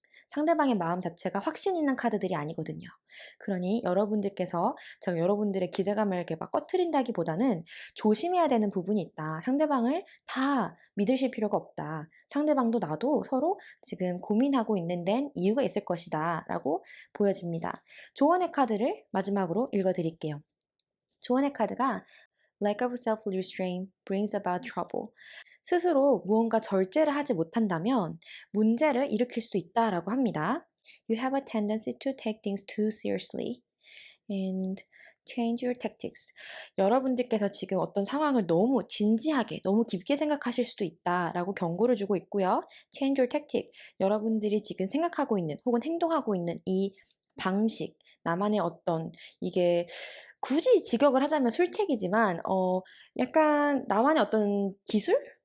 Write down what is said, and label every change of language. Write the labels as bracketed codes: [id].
[ko] 상대방의 마음 자체가 확신 있는 카드들이 아니거든요. 그러니 여러분들께서 제가 여러분들의 기대감을 이렇게 막 꺼트린다기보다는 조심해야 되는 부분이 있다. 상대방을 다 믿으실 필요가 없다. 상대방도 나도 서로 지금 고민하고 있는 데는 이유가 있을 것이다. 라고 보여집니다. 조언의 카드를 마지막으로 읽어드릴게요. 조언의 카드가 [en] Lack of self-restraint brings about trouble. [ko] 스스로 무언가 절제를 하지 못한다면 문제를 일으킬 수도 있다라고 합니다. [en] You have a tendency to take things too seriously and change your tactics. [ko] 여러분들께서 지금 어떤 상황을 너무 진지하게, 너무 깊게 생각하실 수도 있다라고 경고를 주고 있고요. [en] Change your tactic. [ko] 여러분들이 지금 생각하고 있는 혹은 행동하고 있는 이 방식, 나만의 어떤 이게 굳이 직역을 하자면 술책이지만 약간 나만의 어떤 기술?